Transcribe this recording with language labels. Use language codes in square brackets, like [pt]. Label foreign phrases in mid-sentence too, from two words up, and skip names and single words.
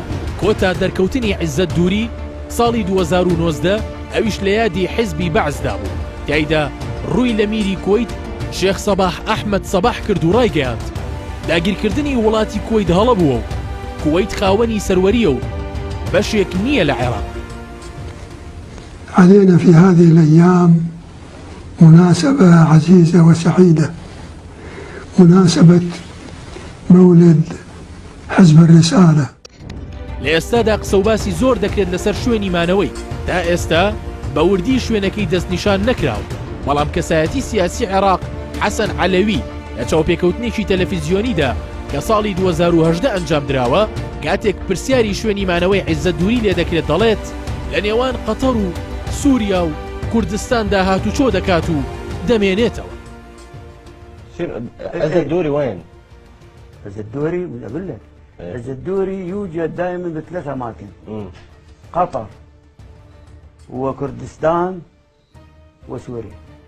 [ckb] کۆتا دەرکەوتنی عزت دووری ساڵی 2019 ئەویش لە یادی حیزبی بەعسدا بوو. تایدا ڕووی لە میری کوێیت شێخ سەباح ئەحمەد سەباح کرد و ڕایگەیاند داگیرکردنی وڵاتی کوێیت هەڵە بووە و کوێیت خاوەنی سەروەریە و بەشێک نییە لە عێراق. [ar] علينا في هذه الأيام مناسبة عزيزة وسعيدة، مناسبة مولد حزب الرسالة. [ckb] لە ئێستادا قسە و باسی زۆر دەکرێت لەسەر شوێنی مانەوەی. تا ئێستا بە وردی شوێنەکەی دەستنیشان نەکراوە، بەڵام کەسایەتی سیاسی عێراق حەسەن عەلەوی لە چاوپێکەوتنێکی تەلەڤیزیۆنیدا کە ساڵی 2018 ئەنجام درراوە کاتێک پرسیاری شوێنی مانەوەی عیززەت دووری لێ دەکرێت دەڵێت لە نێوان قەتەر و سووریا و کوردستاندا هاتوچۆ دەکات و دەمێنێتەوە. [ar] عزت دوري وين؟ عزت دوري أقول لك عزت دوري يوجد دائما بثلاث أماكن قطر وكردستان وسوريا.